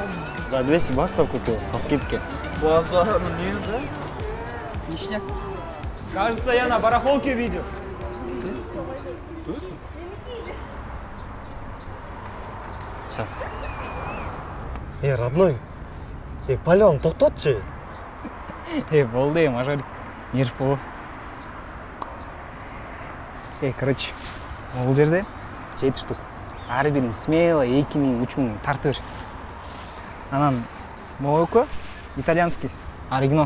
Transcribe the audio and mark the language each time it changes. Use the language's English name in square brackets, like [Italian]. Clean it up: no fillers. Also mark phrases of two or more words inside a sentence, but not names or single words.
[Russian] За 200 баксов купил, по скидке. Ништяк. Кажется, я на барахолке видел. Сейчас. Родной. [Kazakh] Пален, тоқтатшы. Болды, мажор. Нерпо. Короче, бұл жерде 7 штук. Ары бірін смело, 2000, 3000 тартып бер. [Russian] Анан молоко, итальянский, оригинал.